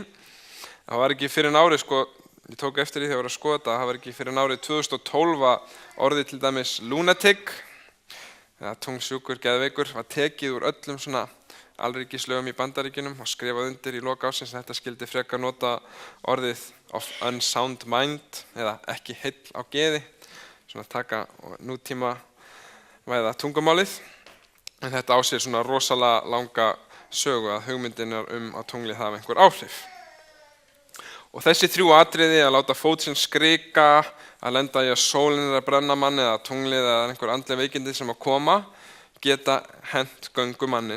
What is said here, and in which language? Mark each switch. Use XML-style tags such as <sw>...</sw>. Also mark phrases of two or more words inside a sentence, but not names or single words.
<is>Það var ekki fyrir árið, ég tók eftir því þegar ég var að skoða þetta, það var ekki fyrir árið 2012 orðið til dæmis lunatic, eða tungsjúkur, geðveikur, var tekið úr öllum svona alríkislögum í Bandaríkjunum og skrifað undir í lok ársins að þetta skildi frekar nota orðið</is> <en>of unsound mind</en> <is>eða ekki heill á geði, svona taka nútíma væða tungumálið. En þetta á sér svona rosalega langa sögu að hugmyndinar að tunglið hafa einhver áhrif. Og þessi 3 atriði, að láta fót sinn skrika, að lenda í að sólin að brenna mann eða tunglið eða einhver andleg veikindi sem að koma, geta hent göngumannin.</is>